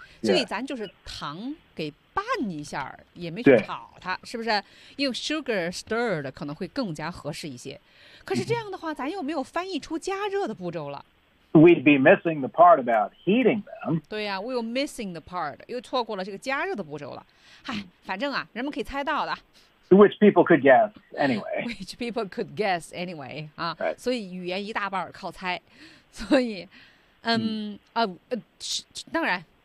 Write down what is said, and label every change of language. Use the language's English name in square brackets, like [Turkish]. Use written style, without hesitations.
[Chinese] 所以咱就是糖给拌一下，也没去炒它，是不是？用 [English] sugar stirred [Chinese] 可能会更加合适一些。可是这样的话，咱又没有翻译出加热的步骤了。 [English] We'd be missing the part about heating them. [Chinese] 对呀、啊、， [English] we're missing the part， [Chinese] 又错过了这个加热的步骤了。嗨，反正啊，人们可以猜到的。 [English] Which people could guess anyway. Which people could guess anyway 啊、 right. ， [Chinese] 所以语言一大半靠猜，所以，当然。